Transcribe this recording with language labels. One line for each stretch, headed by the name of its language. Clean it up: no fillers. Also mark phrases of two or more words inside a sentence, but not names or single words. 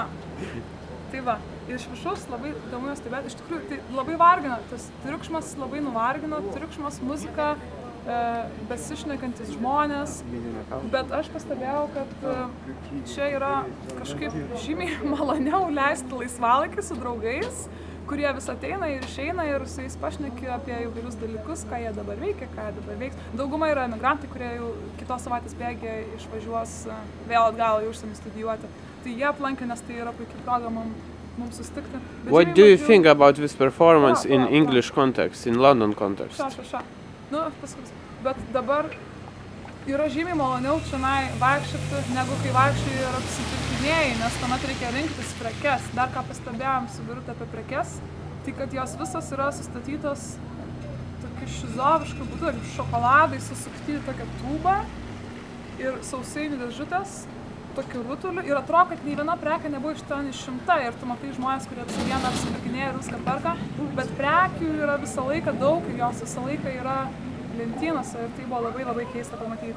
Lithuanian: Tai va, iš viršaus labai įdomu jos stebėti, iš tikrųjų tai labai vargina, tas triukšmas labai nuvargina, triukšmas, muzika, besišnekantis žmonės, bet aš pastebėjau, kad čia yra kažkaip žymiai maloniau leisti laisvalaikį su draugais, kurie vis ateina ir išeina ir su jais pašneki apie įvairius dalykus, ką jie dabar veikia, ką jie dabar veiks. Dauguma yra emigrantai, kurie jau kitos savaitės bėgė išvažiuos vėl atgal į užsienį studijuoti. Tai jie aplankė, nes tai yra puikiai proga mums mums susitikti. Bet
English: What
Lithuanian: žymiai
English: do you
Lithuanian: mažiau-
English: think about this performance in
Lithuanian: Va.
English: English context, in London context?
Lithuanian: Ša. Nu, paskui. Bet dabar yra žymiai maloniau čionai vaikščioti, negu kai vaikščiai ir apsipirkinėjai, nes tuomet reikia rinktis prekes. Dar ką pastebėjom su Birute apie prekes, tai kad jos visos yra sustatytos tokiu šizovišku būdu, šokoladai susukti į tokią tūbą ir sausainių dėžutės tokiu rutuliu ir atrodo, kad nei viena prekė nebuvo iš ten išimta ir tu matai žmonės, kurie vieną apsipirkinėja ir viską perka, bet prekių yra visą laiką daug ir jos visą laiką yra lentynose ir tai buvo labai labai keista pamatyti.